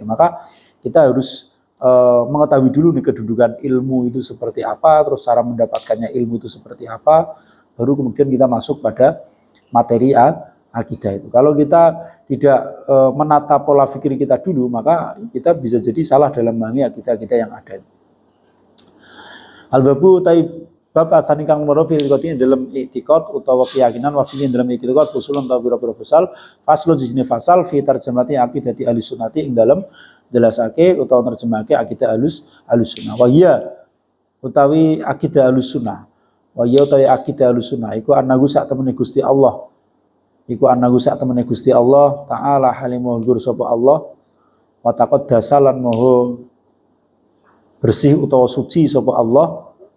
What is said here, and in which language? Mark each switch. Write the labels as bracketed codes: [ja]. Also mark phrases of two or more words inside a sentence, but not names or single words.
[id] Maka kita harus mengetahui dulu nih kedudukan ilmu itu seperti apa, terus cara mendapatkannya ilmu itu seperti apa, baru kemudian kita masuk pada materi akidah itu. Kalau kita tidak menata pola pikir kita dulu, maka kita bisa jadi salah dalam memahami akidah kita yang ada. [ar] Al-babu bab asani [jv] kang nomor [ar] fil itikad [jv] dalam itikad utawa keyakinan [ar] wa fi [jv] dalam itikad fusulun ta pira-pira fasal jisne fasal [ar] fi tarjamati aqidati Ahlus Sunnati [jv] ing dalam jelasake utawa nerjemahake akidah Ahlus Sunnah. [ar] Wa iya [jv] utawi akidah Ahlus Sunnah. [ar] Wa iya [jv] utawi akidah Ahlus Sunnah iku anahu sak temene Gusti Allah. Iku anahu sak temene Gusti Allah taala [ar] halimul ghur [jv] sapa Allah [ar] wa taqaddasa [jv] lan [id] maha bersih [jv] utawa suci sapa Allah.